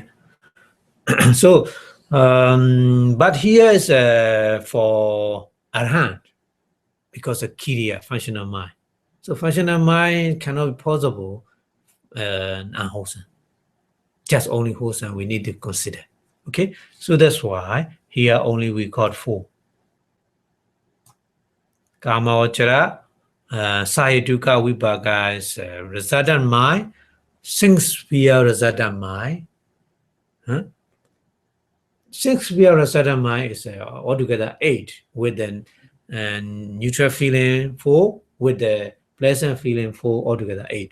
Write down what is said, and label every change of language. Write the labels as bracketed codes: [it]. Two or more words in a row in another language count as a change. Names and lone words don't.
[en] So, but here is for Arhat, because of Kiriya, functional mind. So functional mind cannot be possible unwholesome. Just only wholesome we need to consider. Okay, so that's why here only we got 4. [pi] Kama vachara, sahetuka vipaka [en] is resultant mind, 6 sphere resultant mind. 6 sphere resultant mind is altogether 8 with the neutral feeling 4, with the pleasant feeling 4, altogether 8.